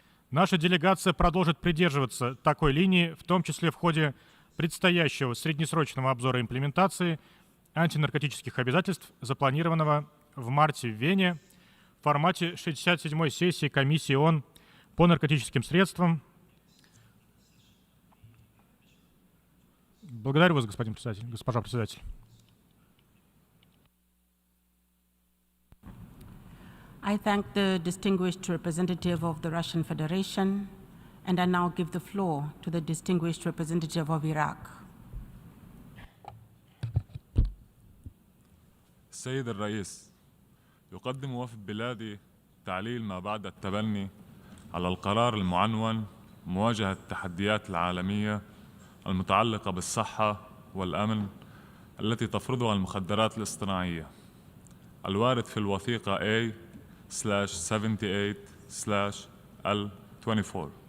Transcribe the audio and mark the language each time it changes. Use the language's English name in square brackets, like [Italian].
[Russian] Наша делегация продолжит придерживаться такой линии, в том числе в ходе предстоящего среднесрочного обзора имплементации антинаркотических обязательств, запланированного в марте в Вене в формате 67-й сессии Комиссии ООН по наркотическим средствам. Благодарю вас, господин председатель, госпожа председатель. [English] I thank the distinguished representative of the Russian Federation, and I now give the floor to the distinguished representative of Iraq. [Arabic] السيد الرئيس، يقدم وفد بلادي تعليل ما بعد التبني على القرار المعنون مواجهة التحديات العالمية المتعلقة بالصحة والأمن التي تفرضها المخدرات الاصطناعية الوارد في الوثيقة A/78/L24.